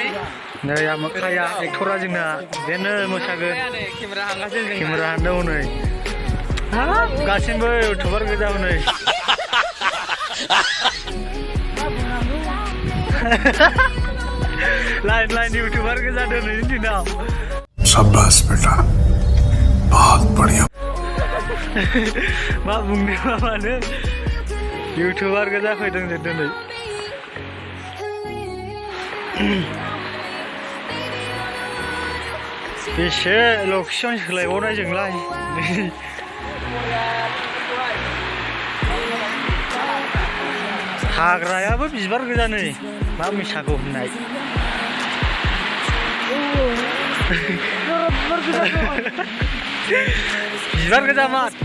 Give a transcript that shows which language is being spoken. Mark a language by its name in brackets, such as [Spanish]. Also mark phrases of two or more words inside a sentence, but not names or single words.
[Bodo] आमोखाया एक्टरा जोंना बेनो मोसागोन केमेरा हांगासिनो जों केमेरा हानदों हनै हाब गासिबो इउटुबार गोजा हनै लाइन लाइन इउटुबार गोजा दिनैनि दिनाव [Hindi] शाबाश बेटा बहुत बढ़िया [Bodo] मा बुंनो मा मानो इउटुबार गोजा फैदों जों दिनै बेसे लकेसन सोलायबावनाय जोंलाय हाग्रायाबो बिबार गोजा नै मा मिसाखौ होननाय बिबार गोजा मा